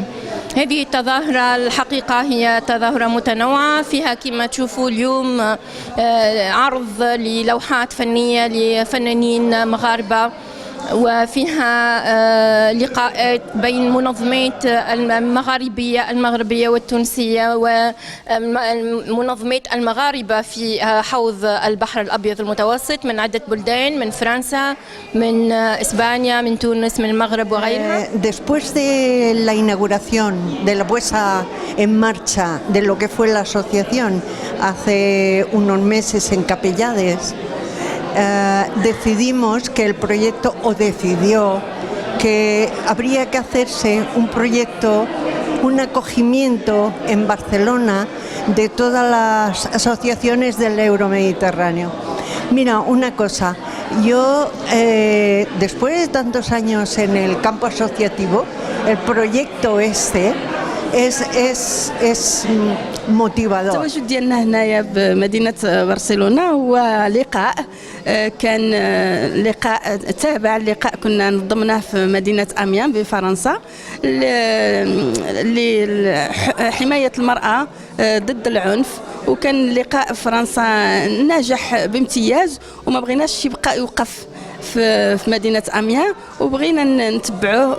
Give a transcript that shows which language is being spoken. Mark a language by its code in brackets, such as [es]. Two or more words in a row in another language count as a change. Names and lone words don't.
[ar] هذه التظاهرة الحقيقة هي تظاهرة متنوعة، فيها كما تشوفوا اليوم عرض للوحات فنية لفنانين مغاربة، وفيها لقاءات بين منظمات المغربية والتونسية ومنظمات المغاربة في حوض البحر الأبيض المتوسط من عدة بلدان، من فرنسا، من إسبانيا، من تونس، من المغرب وغيرها. [es] Después de la inauguración, de la puesta en marcha de lo que fue la asociación hace unos meses en Capellades, decidimos que el proyecto, o decidió que habría que hacerse un proyecto, un acogimiento en Barcelona de todas las asociaciones del Euromediterráneo. Mira, una cosa, yo después de tantos años en el campo asociativo, el proyecto este es motivador. [ar] التواجد ديالنا هنايا بمدينة برشلونة هو لقاء كان لقاء تابع لقاء كنا نظمناه في مدينة أميان بفرنسا لحماية المرأة ضد العنف، وكان لقاء فرنسا ناجح بامتياز وما بغيناش يبقى يوقف في مدينة أميان وبغينا نتبعوه.